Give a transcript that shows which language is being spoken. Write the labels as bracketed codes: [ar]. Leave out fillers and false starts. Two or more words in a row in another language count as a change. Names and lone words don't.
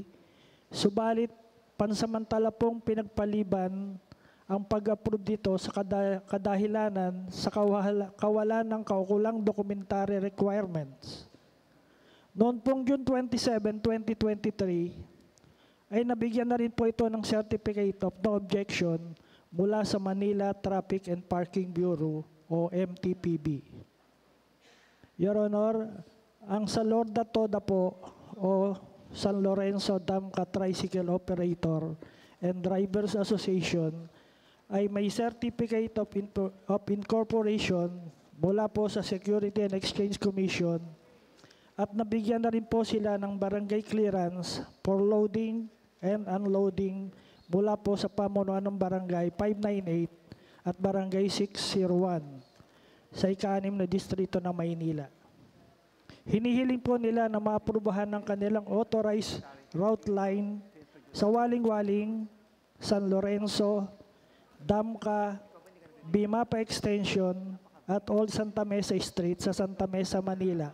[tl] Subalit, pansamantala pong pinagpaliban ang pag-approve dito sa kadahilanan sa kawalan ng kaukulang documentary requirements. Noon pong June 27, 2023, ay nabigyan na rin po ito ng Certificate of No Objection mula sa Manila Traffic and Parking Bureau o MTPB. [en] Your Honor, [tl] ang sa Lorda Toda po o San Lorenzo Damca Tricycle Operator and Drivers Association ay may Certificate of Incorporation mula po sa Security and Exchange Commission at nabigyan na rin po sila ng barangay clearance [en] for loading and unloading [tl] mula po sa pamunuan ng barangay 598 at barangay 601 sa ika-6 na distrito ng Maynila. Hinihiling po nila na maaprubahan ng kanilang [en] authorized route line [tl] sa Waling-Waling, San Lorenzo, Damca, Bimapa Extension at Old Santa Mesa Street sa Santa Mesa, Manila.